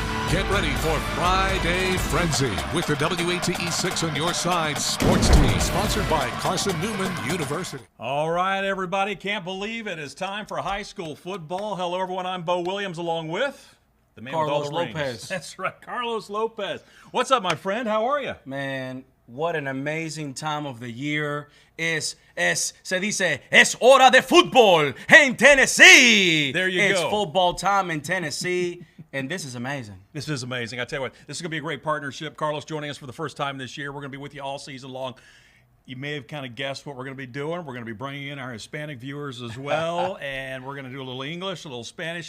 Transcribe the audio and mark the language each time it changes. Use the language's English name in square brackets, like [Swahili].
[English] Get ready for Friday Frenzy with the WATE 6 on your side sports team, sponsored by Carson Newman University. All right, everybody. Can't believe it is time for high school football. Hello, everyone. I'm Bo Williams along with the man Carlos with all the rings. Lopez. That's right, Carlos Lopez. What's up, my friend? How are you? Man, what an amazing time of the year. [Spanish] Se dice, es hora de fútbol en Tennessee. [English] There you It's go. football time in Tennessee, and this is amazing. This is amazing. I tell you what, this is going to be a great partnership. Carlos joining us for the first time this year. We're going to be with you all season long. You may have kind of guessed what we're going to be doing. We're going to be bringing in our Hispanic viewers as well, and we're going to do a little English, a little Spanish.